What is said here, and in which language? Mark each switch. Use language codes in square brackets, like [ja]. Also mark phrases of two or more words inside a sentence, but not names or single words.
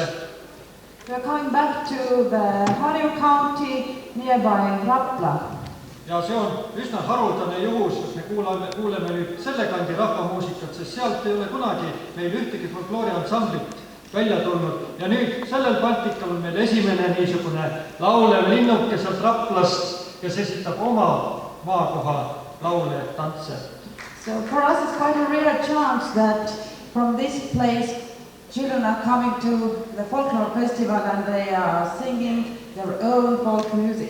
[en] We are coming back to the Harju County nearby Rapla. [et] Ja see on üsna haruldane juhus, kus me kuuleme nüüd selle kandi rahvamuusikat, sest sealt ei ole kunagi meil ühtegi folklooriansamblit välja tulnud. Ja nüüd sellel Baltikal on meil esimene niisugune laulev linnuke sealt Raplast, kes esitab oma maakoha laule ja tantse. [en] So for us it's quite a rare chance that from this place children are coming to the folklore festival and they are singing their own folk music.